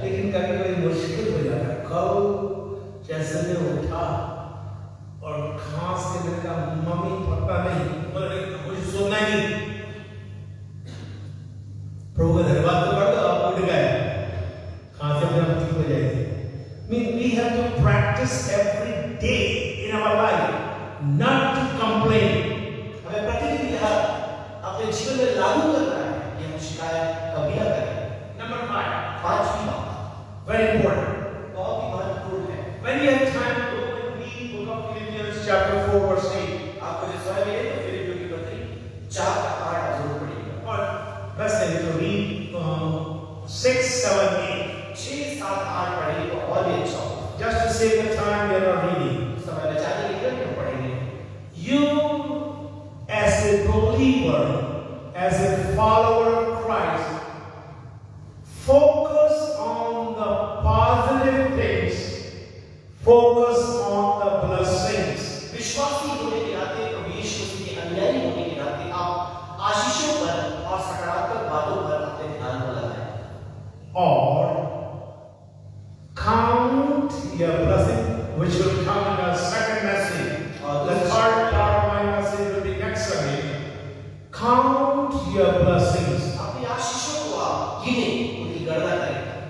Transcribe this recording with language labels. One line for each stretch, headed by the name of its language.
Hindi: लेकिन कभी कभी मुश्किल हो जाता है। कल जैसे मैं उठा और खांस के मैंने कहा मम्मी पता नहीं, मुझे सुनना ही नहीं। प्रभु का धन्यवाद तो कर दो, आप उठ गए, खांसी अपने आप ठीक हो जाएगी।
English: We have to practice every day in our life not to complain.
Hindi: हमें प्रतिदिन यह अपने जीवन में लागू करना है कि हम शिकायत कभी ना करें। नंबर 5, पांचवी बात
English: very important.
Hindi: बहुत ही महत्वपूर्ण है।
English: When you have time to go and read book of Philippians chapter 4 verse 8,
Hindi: आपको जो समय मिले तो फिलिपियों की पत्री 4 का 8 जरूर पढ़िएगा।
English: और best thing to read 6, 7, 8.
Hindi: 6, 7, 8 पढ़िए तो और भी अच्छा होगा।
English: Just to save the time we are not reading.
Hindi: समय बचाने के लिए क्यों पढ़ेंगे?
English: You as a believer, as a follower of Christ, focus on the positive things, focus on the blessings.
Hindi: विश्वासी होने के नाते, प्रभु यीशु मसीह के अनुयायी होने के नाते आप आशीषों पर और सकारात्मक बातों पर अपने ध्यान को लगाएं।
English: Or count your blessing, which will come in the second message. The third part of my message will be next Sunday. Count your blessings.
Hindi: अपनी आशीषों को आप गिनें, उनकी गणना करें।